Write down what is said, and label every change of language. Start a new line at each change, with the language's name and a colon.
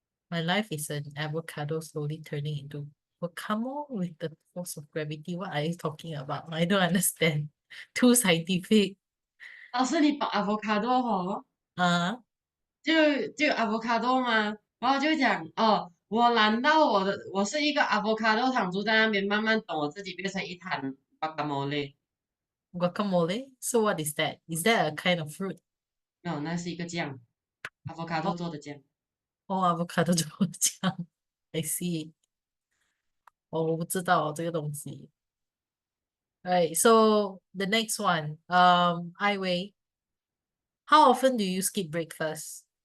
English: My life is an avocado slowly turning into guacamole with the force of gravity. What are you talking about? I don't understand. Too scientific.
Chinese: 老师，你绑 avocado 哦，就 avocado 吗？然后就讲哦，我懒到我是一个 avocado 躺住在那边，慢慢等我自己变成一滩 guacamole。
English: guacamole. So what is that? Is that a kind of fruit?
Chinese: 没有，那是一个酱，avocado 做的酱。 avocado 怎么讲？
English: I see.
Chinese: 我不知道这个东西。
English: Right. So the next one, Ai Wei, how often do you skip breakfast?